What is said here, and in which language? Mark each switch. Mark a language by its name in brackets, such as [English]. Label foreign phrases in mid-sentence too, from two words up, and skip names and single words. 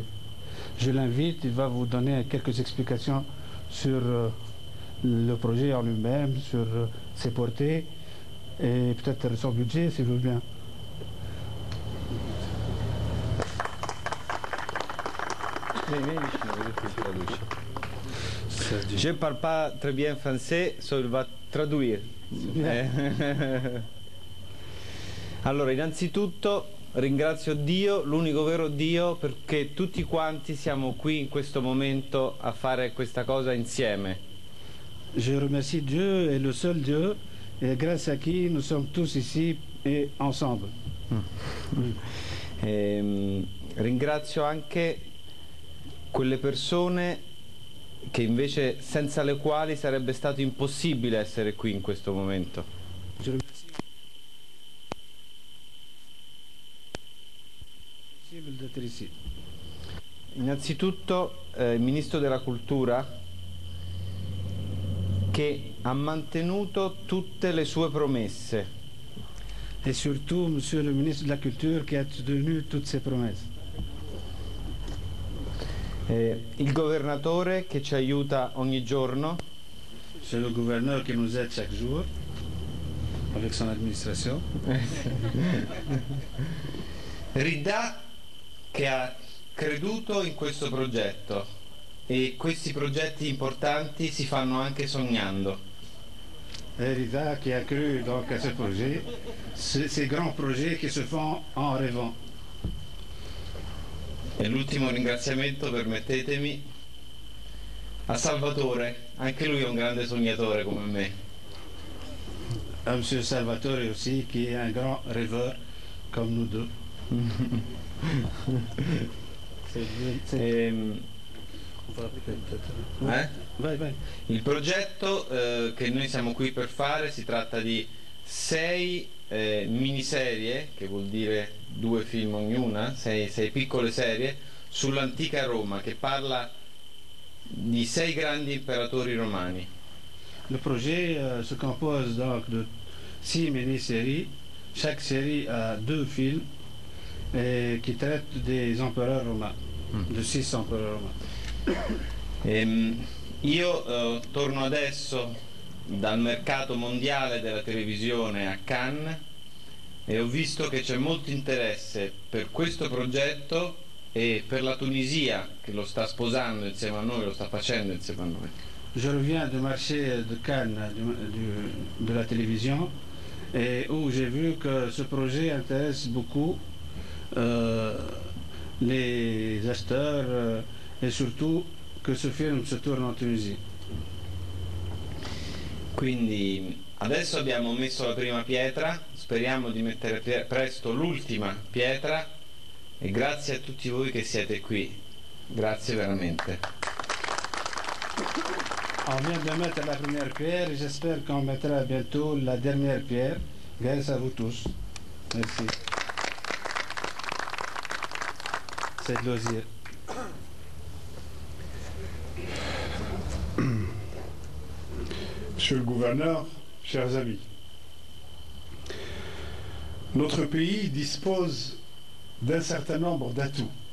[French] Je l'invite, il va vous donner quelques explications sur le projet en lui-même, sur ses portées et peut-être son budget, s'il veut bien. Je ne parle pas très bien français, so il va traduire. [Italian] Allora, innanzitutto ringrazio Dio, l'unico vero Dio, perché tutti quanti siamo qui in questo momento a fare questa cosa insieme. [French] Je remercie Dieu et le seul Dieu, et grâce à qui nous sommes tous ici et ensemble. [Italian] Ringrazio anche quelle persone che invece senza le quali sarebbe stato impossibile essere qui in questo momento. [French] Je remercie d'être ici. [Italian] Innanzitutto il Ministro della Cultura che ha mantenuto tutte le sue promesse. [French] Et surtout, Monsieur le ministre de la Culture qui a tenu toutes ses promesses. [Italian] Il governatore che ci aiuta ogni giorno. [French] C'est le gouverneur qui nous aide chaque jour avec son administration. [Italian] Rida che ha creduto in questo progetto e questi progetti importanti si fanno anche sognando. [French] Et Rida qui a cru donc à ce projet, ces grands projets qui se font en rêvant. [Italian] E l'ultimo ringraziamento, permettetemi, a Salvatore, anche lui è un grande sognatore come me. [French] À Monsieur Salvatore aussi qui est un grand rêveur comme nous deux. [Italian] Vai, vai. Il progetto che noi siamo qui per fare si tratta di 6 miniserie, che vuol dire 2 film ognuna, 6 piccole serie sull'antica Roma, che parla di 6 grandi imperatori romani. [French] Le projet se compose donc de 6 mini-séries. Chaque série a 2 films qui traitent des empereurs romains, de 6 empereurs romains. [Italian] Io torno adesso dal mercato mondiale della televisione a Cannes e ho visto che c'è molto interesse per questo progetto e per la Tunisia, che lo sta sposando insieme a noi, lo sta facendo insieme a noi. [French] Je reviens du marché de Cannes de la télévision et où j'ai vu que ce projet intéresse beaucoup les acheteurs et surtout que ce film se tourne en Tunisie. [Italian] Quindi adesso abbiamo messo la prima pietra, speriamo di mettere presto l'ultima pietra e grazie a tutti voi che siete qui. Grazie veramente. [French] On vient de mettre la première pierre et j'espère qu'on mettra bientôt la dernière pierre. Grâce à vous tous. Merci. C'est de l'osier. Monsieur le gouverneur, chers amis, notre pays dispose d'un certain nombre d'atouts.